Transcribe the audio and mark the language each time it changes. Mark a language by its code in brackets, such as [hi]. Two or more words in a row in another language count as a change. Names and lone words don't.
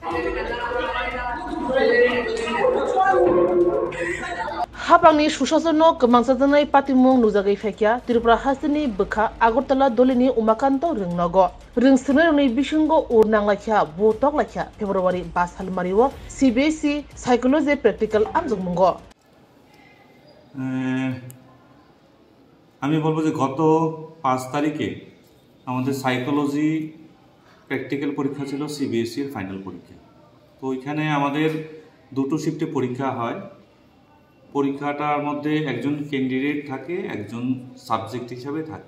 [trp] Habangni susasono kemangsatanai patimung nujagai fekya Tripura hasini bekha Agartala dolini umakanto ringnogo ringsunai bisingo urnang lakya botok lakya February 5 halmariwo CBSE [en] psychology practical [trp] amjungmungo [bn] আমি বলবো যে গত 5 তারিখে আমাদের [en] psychology practical [bn] পরীক্ষা ছিল সিবিএসই এর ফাইনাল পরীক্ষা। তো ওইখানে আমাদের দুটো শিফটে পরীক্ষা হয়। পরীক্ষাটার মধ্যে একজন ক্যান্ডিডেট থাকে, একজন সাবজেক্ট হিসাবে থাকে।